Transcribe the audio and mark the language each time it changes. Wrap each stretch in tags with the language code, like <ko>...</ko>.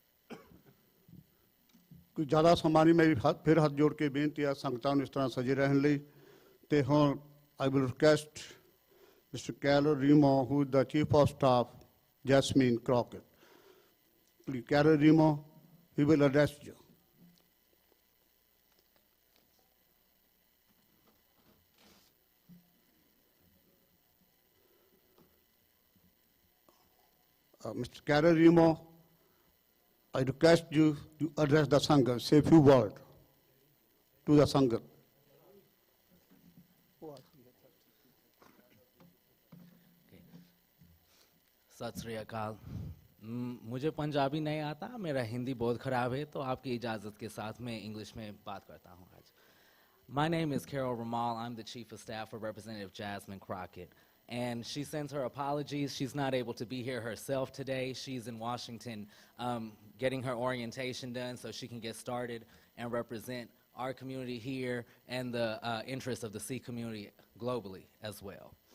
<pa>ਕੋਈ ਜ਼ਿਆਦਾ ਸਮਾਂ ਨਹੀਂ, ਮੇਰੀ ਫਿਰ ਹੱਥ ਜੋੜ ਕੇ ਬੇਨਤੀ ਆ ਸੰਗਤਾਂ ਨੂੰ ਇਸ ਤਰ੍ਹਾਂ ਸਜੇ ਰਹਿਣ ਲਈ। ਤੇ ਹੁਣ</pa> <en>I will request mister Carol Remo, who is the chief of staff, Jasmine Crockett. Please Carol Remo, he will address you. Mr. Carol Remo, I request you to address the Sangha, say a few words to the Sangha.</en> <pa>सत श्री अकाल।</pa> <hi>मुझे पंजाबी नहीं आता, मेरा हिंदी बहुत ख़राब है, तो आपकी इजाज़त के साथ मैं इंग्लिश में बात करता हूँ आज।</hi> <en>My name is Carol Ramal. I'm the Chief of Staff for Representative Jasmine Crockett. And she sends her apologies. She's not able to be here herself today. She's in Washington getting her orientation done so she can get started and represent our community here and the interests of the Sikh community globally as well.</en>